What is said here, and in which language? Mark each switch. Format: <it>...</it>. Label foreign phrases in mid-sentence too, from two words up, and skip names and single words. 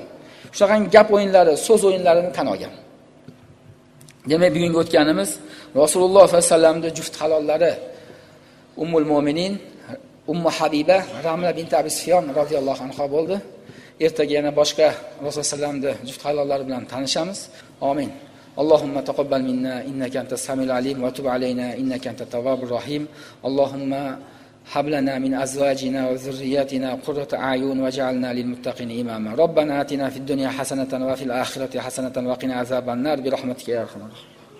<uz>Shunaqangi gap o'yinlari, so'z o'yinlarini tan olgan. Demak, bugungi o'tganimiz Rasululloh sollallohu alayhi vasallamning juft halollari Ummul Mu'minin, Ummu Habiba, Ramla bint Abi Sufyon radhiyallohu anha bo'ldi. Ertaga yana boshqa Rasululloh sollallohu alayhi vasallamning juft halollari bilan tanishamiz. Amin.</uz> <ar>اللهم تقبل منا إنك أنت السميع العليم وتب علينا إنك أنت التواب الرحيم. اللهم هب لنا من أزواجنا وذرياتنا قرة أعين واجعلنا للمتقين إماما. ربنا آتنا في الدنيا حسنة وفي الآخرة حسنة وقنا عذاب النار برحمتك يا أرحم الراحمين.</ar>